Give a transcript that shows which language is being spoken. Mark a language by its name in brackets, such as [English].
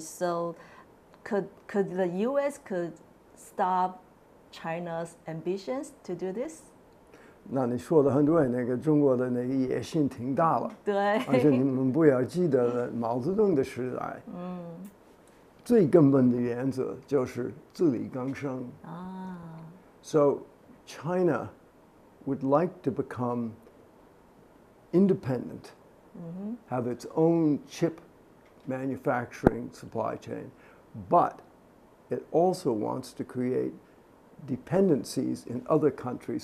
[English] So could the U.S. could stop China's ambitions to do this? [Chinese] 那你说的很对，那个中国的那个野心挺大了，对，而且你们不要记得了，毛泽东的时代，最根本的原则就是自力更生。 [English] So China would like to become independent, have its own chip manufacturing supply chain, but it also wants to create dependencies in other countries.